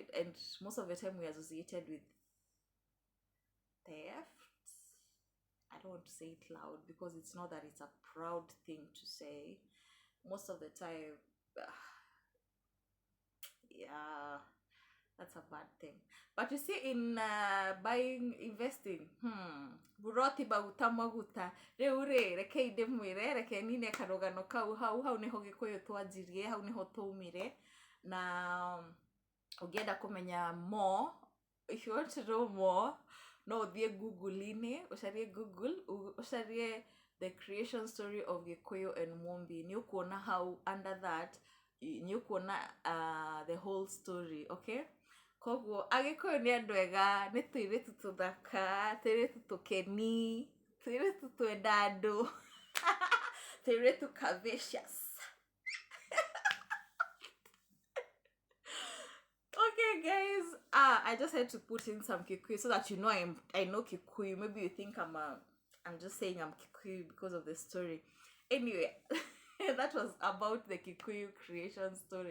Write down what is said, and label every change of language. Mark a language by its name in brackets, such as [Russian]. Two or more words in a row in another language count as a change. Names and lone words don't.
[English] And most of the time we're associated with theft. I don't want to say it loud because it's not that it's a proud thing to say. Most of the time, yeah, that's a bad thing. But you see, in investing, [Kikuyu] buroti baguta maguta riu ri reke inde mwire reke nine karugano kau hau niho Gikuyu twanjirie, hau niho twaumire. Na ugienda kumenya [English] more, if you want to know more, [Kikuyu] no thie Google-ini, ucarie Google, ucarie [English] the creation story of Gikuyu and Mumbi. [Kikuyu] Ni ukuona [English] how under that, [Kikuyu] ni ukuona [English] the whole story, okay? [Kikuyu] Koguo Agikuyu ni andu ega, ni tuiritu tuthaka, tuiritu tukeni, tuiritu twenda andu, tuiritu curvaceous. [English] Okay, guys, I just had to put in some Kikuyu so that you know I know Kikuyu. Maybe you think I'm just saying I'm Kikuyu because of the story. Anyway, that was about the Kikuyu creation story.